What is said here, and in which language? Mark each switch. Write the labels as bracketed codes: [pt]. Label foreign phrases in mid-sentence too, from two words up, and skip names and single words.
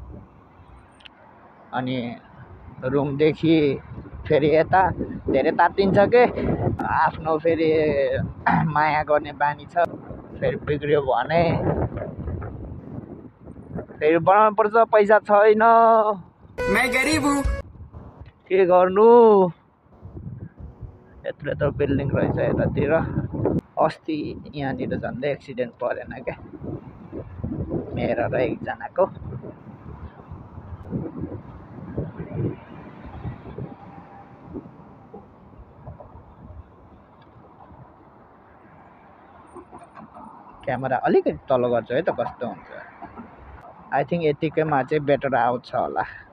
[ne] अनि रुमदेखि फेरि यता धेरै तात्तिन्छ के आफ्नो फेरि माया गर्ने बानी छ फेरि बिग्रियो भने फेरि बनाउनु पर्छ पैसा छैन [hi] मैं गरीब हूँ [ne] के गर्नु यत्रो बिल्डिङ रहेछ यतातिर अस्ति यहाँनिर झन्डै एक्सिडेन्ट परेन क्या मेरो र एकजनाको क्यामेरा अलिकति तल गर्छु है त कस्तो हुन्छ [en] I think [ne] यतिकैमा चाहिँ बेटर आउँछ होला